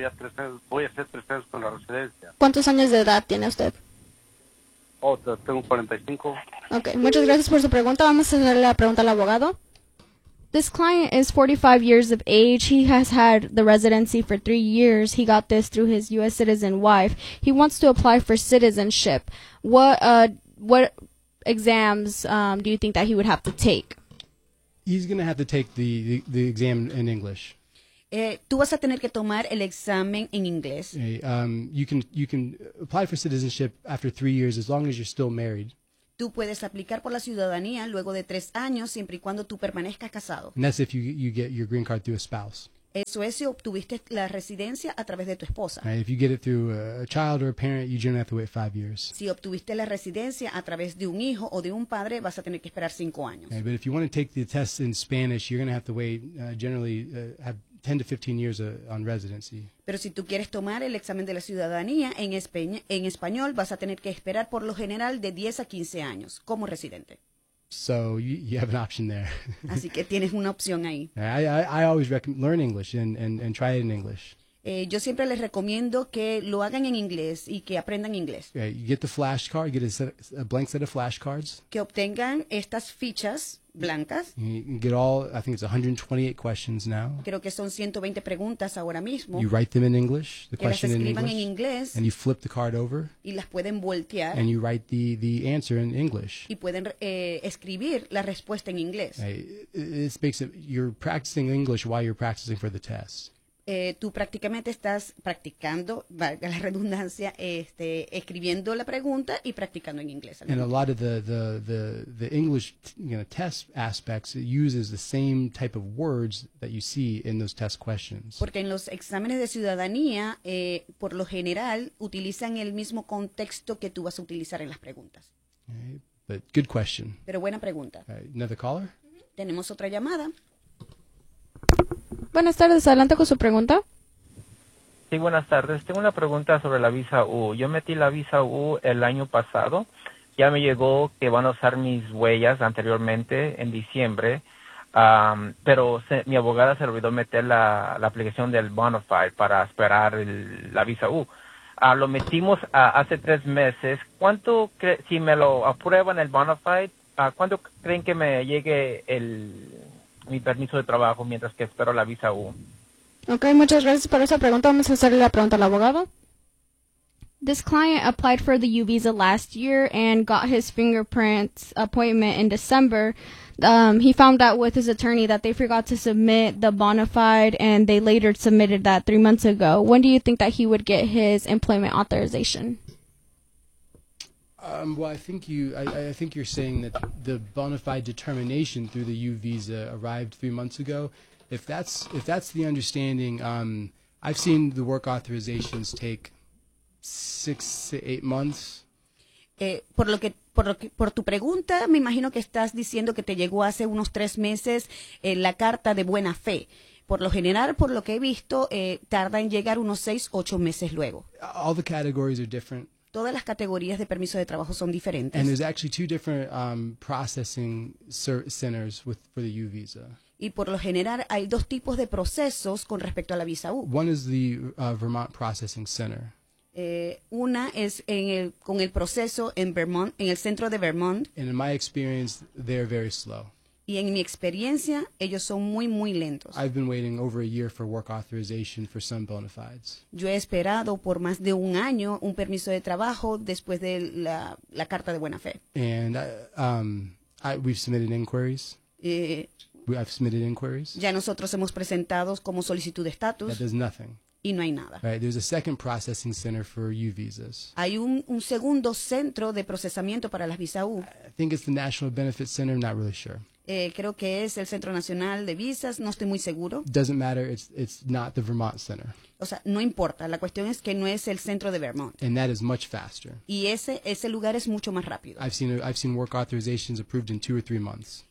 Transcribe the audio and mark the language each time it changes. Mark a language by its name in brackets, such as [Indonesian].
[Spanish] Llevo ya tres años con la residencia. ¿Cuántos años de edad tiene usted? Tengo 45. Okay, muchas gracias por su pregunta. Vamos a hacerle la pregunta al abogado. [English] This client is 45 years of age. He has had the residency for 3 years. He got this through his U.S. citizen wife. He wants to apply for citizenship. What exams do you think that he would have to take? He's going to have to take the exam in English. [Spanish] Tú vas a tener que tomar el examen en inglés. [English] You can apply for citizenship after 3 years as long as you're still married. [Spanish] Tú puedes aplicar por la ciudadanía luego de 3 años siempre y cuando tú permanezcas casado. [English] And that's if you get your green card through a spouse. [Spanish] Eso es si obtuviste la residencia a través de tu esposa. [English] Right, if you get it through a child or a parent, you generally have to wait 5 years. [Spanish] Si obtuviste la residencia a través de un hijo o de un padre, vas a tener que esperar 5 años. [English] Right, but if you want to take the test in Spanish, you're going to have to wait generally 10 to 15 years on residency. [Spanish] Pero si tú quieres tomar el examen de la ciudadanía en español, vas a tener que esperar por lo general de 10 a 15 años como residente. [English] So you have an option there. [Spanish] Así que tienes una opción ahí. [English] I always recommend learn English and try it in English. [Spanish] Yo siempre les recomiendo que lo hagan en inglés y que aprendan inglés. [English] Yeah, you get the flashcard, you get a blank set of flashcards. [Spanish] Que obtengan estas fichas blancas. [English] You get all, I think it's 128 questions now. [Spanish] Creo que son 120 preguntas ahora mismo. [English] You write them in English, the question in English. [Spanish] Que las escriban en inglés. [English] And you flip the card over. [Spanish] Y las pueden voltear. [English] And you write the answer in English. [Spanish] Y pueden escribir la respuesta en inglés. [English] This makes it, you're practicing English while you're practicing for the test. [Spanish] Tú prácticamente estás practicando, valga la redundancia, escribiendo la pregunta y practicando en inglés. [English] And a lot of the English test aspects uses the same type of words that you see in those test questions. [Spanish] Porque en los exámenes de ciudadanía, por lo general, utilizan el mismo contexto que tú vas a utilizar en las preguntas. [English] Okay, but good question. [Spanish] Pero buena pregunta. [English] Another caller? [Spanish] Tenemos otra llamada. Buenas tardes, adelante con su pregunta. Sí, buenas tardes. Tengo una pregunta sobre la visa U. Yo metí la visa U el año pasado. Ya me llegó que van a usar mis huellas anteriormente en diciembre, mi abogada se olvidó meter la aplicación del Bonafide para esperar la visa U. Lo metimos hace 3 meses. Si me lo aprueban el Bonafide, ¿cuánto creen que me llegue mi permiso de trabajo mientras que espero la visa U? Okay, muchas gracias por esa pregunta. Vamos a hacerle la pregunta al abogado. [English] This client applied for the U visa last year and got his fingerprint appointment in December. He found out with his attorney that they forgot to submit the bona fide and they later submitted that 3 months ago. When do you think that he would get his employment authorization? I think you're saying that the bona fide determination through the U visa arrived 3 months ago. If that's the understanding, I've seen the work authorizations take 6 to 8 months. [Spanish] Por tu pregunta, me imagino que estás diciendo que te llegó hace unos 3 meses la carta de buena fe. Por lo general, por lo que he visto, tarda en llegar unos 6-8 meses luego. [English] All the categories are different. [Spanish] Todas las categorías de permiso de trabajo son diferentes. [English] And there's actually two different processing centers for the U visa. [Spanish] Y por lo general hay dos tipos de procesos con respecto a la visa U. [English] One is the Vermont Processing Center. [Spanish] Una es con el proceso en Vermont, en el centro de Vermont. [English] And in my experience, they're very slow. [Spanish] Y en mi experiencia, ellos son muy, muy lentos. [English] I've been waiting over a year for work authorization for some bona fides. [Spanish] Yo he esperado por más de un año un permiso de trabajo después de la carta de buena fe. [English] And we've submitted inquiries. I've submitted inquiries. [Spanish] Ya nosotros hemos presentado como solicitud de estatus. [English] That does nothing. [Spanish] Y no hay nada. [English] Right, there's a second processing center for U visas. [Spanish] Hay un segundo centro de procesamiento para las visa U. [English] I think it's the National Benefit Center, I'm not really sure. [Spanish] Creo que es el Centro Nacional de Visas, no estoy muy seguro. [English] Doesn't matter, it's not the Vermont Center. [Spanish] O sea, no importa, la cuestión es que no es el centro de Vermont. [English] And that is much faster. [Spanish] Y ese lugar es mucho más rápido. [English] I've seen work authorizations approved in 2 or 3 months.